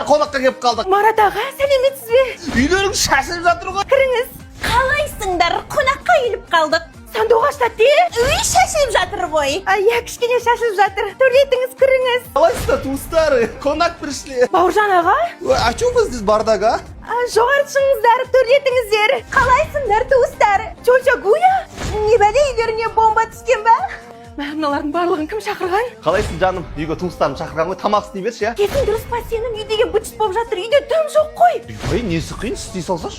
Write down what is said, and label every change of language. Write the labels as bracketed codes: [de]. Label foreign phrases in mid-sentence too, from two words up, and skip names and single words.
[kk] Қонаққа келіп қалдық. Марат аға, сәлеметсіз бе? Үйлерің шашылып жатыр ғой. Кіріңіз. Қалайсыңдар? Қонаққа келіп қалдық. Сандуғашта те? Үй шашылып жатыр ғой. Иә, кішкене шашылып жатыр. Төрлетіңіз, кіріңіз. Қалайсыздар, туыстар? Қонақ пришли. Бауыржан аға? [ru] А чё вы здесь бардак, а? [kk] Жоғары шығыңыздар, төрлетіңіздер. Қалайсыңдар, туыстар? Чоча гуя? Не бәле, үйлеріне бомба түскен ба? Мыналардың барлығын кім шақырған? Қалайсың жаным? Үйге туыстарым шақырған ғой, тамақ істей берші, Кетің дұрыс па, сенің үйдегі быт-шыт болып жатыр, үйде дым жоқ қой. Ой, несі қиын, істей салсашы?